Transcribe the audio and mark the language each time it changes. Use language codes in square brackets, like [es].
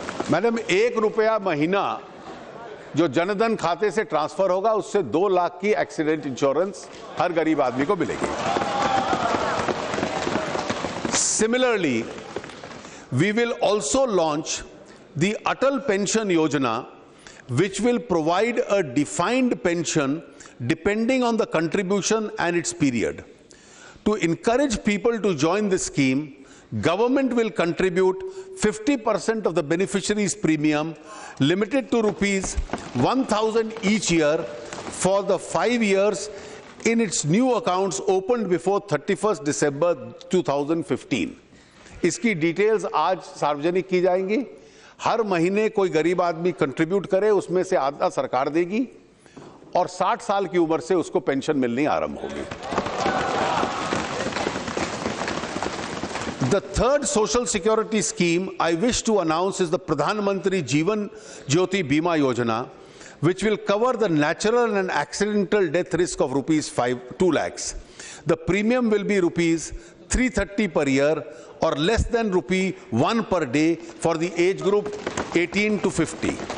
[hi] Madam, 1 रुपया महीना जो जनधन खाते से ट्रांसफर होगा उससे 2 लाख की एक्सीडेंट इंश्योरेंस हर गरीब आदमी को मिलेगी. [en] Similarly, we will also launch the Atal Pension Yojana, which will provide a defined pension depending on the contribution and its period. To encourage people to join this scheme, government will contribute 50% of the beneficiaries' premium, limited to rupees 1,000 each year for the 5 years in its new accounts opened before 31st December 2015. [hi] इसकी details आज सार्वजनिक की जाएंगी. हर महीने कोई गरीब आदमी contribute करे, उसमें से आधा सरकार देगी और 60 साल की उम्र से उसको पेंशन मिलनी आरंभ होगी. [en] The third social security scheme I wish to announce is the Pradhan Mantri Jeevan Jyoti Bima Yojana, which will cover the natural and accidental death risk of rupees 2 lakhs. The premium will be rupees 330 per year or less than rupee 1 per day for the age group 18 to 50.